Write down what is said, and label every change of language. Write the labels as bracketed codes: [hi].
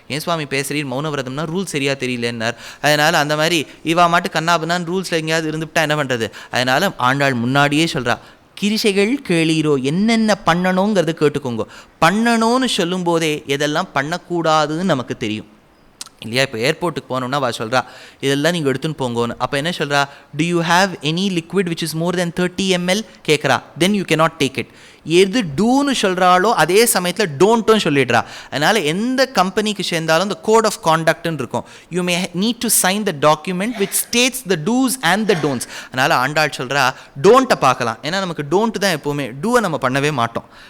[ta] ஏன் சுவாமி பேசுகிறீர், மௌனவிரதம்னா ரூல்ஸ் சரியாக தெரியலன்னார். அதனால் அந்த மாதிரி இவா மாட்டு கண்ணாபுனான் ரூல்ஸில் எங்கேயாவது இருந்துவிட்டா என்ன பண்ணுறது? அதனால் ஆண்டாள் முன்னாடியே சொல்கிறா, கிரிசைகள் கேளீரோ, என்னென்ன பண்ணணுங்கிறது கேட்டுக்கோங்க. பண்ணணும்னு சொல்லும் போதே எதெல்லாம் பண்ணக்கூடாதுன்னு நமக்கு தெரியும் இல்லையா? இப்போ ஏர்போர்ட்டுக்கு போனோம்னா வா சொல்கிறா, இதெல்லாம் நீங்கள் எடுத்துன்னு போங்கன்னு. [en] அப்போ என்ன சொல்கிறா, do you have any liquid which is more than 30 ml கேட்குறா, then you cannot take it. [ta] எது டூன்னு சொல்கிறாளோ அதே சமயத்தில் டோன்ட்டும் சொல்லிடுறா. அதனால் எந்த கம்பெனிக்கு சேர்ந்தாலும் இந்த கோட் ஆஃப் கான்டக்ட்னு இருக்கும். [en] You may need to sign the document which states the dos and the don'ts. [ta] அதனால் ஆண்டாள் சொல்கிறா, டோன்ட்டை பார்க்கலாம். ஏன்னா நமக்கு டோன்ட்டு தான் எப்போவுமே, டூவை நம்ம பண்ணவே மாட்டோம்.